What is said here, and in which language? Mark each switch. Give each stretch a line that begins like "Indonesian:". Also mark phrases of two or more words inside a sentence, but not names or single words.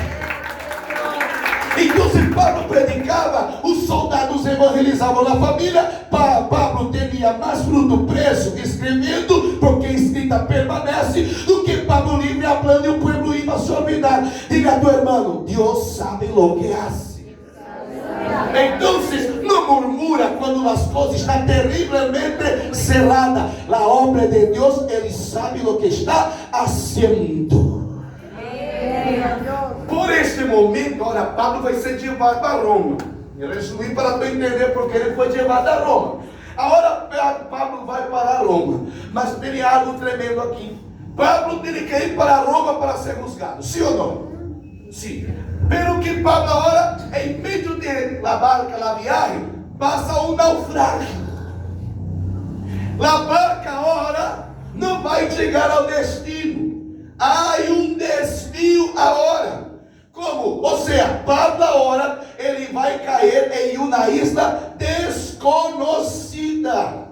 Portuguese: Então, se Pablo predicava, os soldados evangelizavam na família. Pablo teria mais fruto preso, escrevendo, porque a escrita permanece, do que Pablo livre hablando e o povo ia se olvidar. Diga a tu irmão, Deus
Spanish: sabe lo que hace.
Portuguese: Então, não murmura quando as coisas estão terrivelmente cerradas. A obra de Deus, Ele sabe o que está fazendo. Por este momento, agora Pablo vai ser levado a Roma. Eu resumi para tu entender porque ele foi levado a Roma. Agora Pablo vai para Roma. Mas tem algo tremendo aqui. Pablo tem que ir para Roma para ser juzgado. Sim ou não? Sim. Pero que Pablo agora, em meio
Spanish: de la barca,
Portuguese: la viagem, passa um naufrágio. A barca agora não vai chegar ao destino. Há um desvio agora. Como? Ou seja, Pablo agora, ele vai cair em uma isla desconhecida.